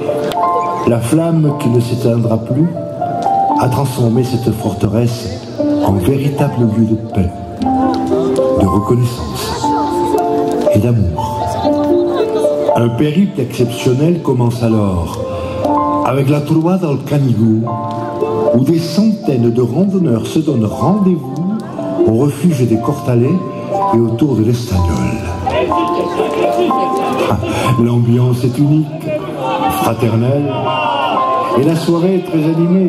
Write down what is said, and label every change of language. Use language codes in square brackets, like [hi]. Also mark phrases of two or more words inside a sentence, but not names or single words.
[fr] La flamme qui ne s'éteindra plus a transformé cette forteresse en véritable lieu de paix, de reconnaissance et d'amour. Un périple exceptionnel commence alors, avec la Trobada del Canigou, où des centaines de randonneurs se donnent rendez-vous au refuge des Cortalais et autour de l'Estagnol. L'ambiance est unique, fraternelle, et la soirée est très animée.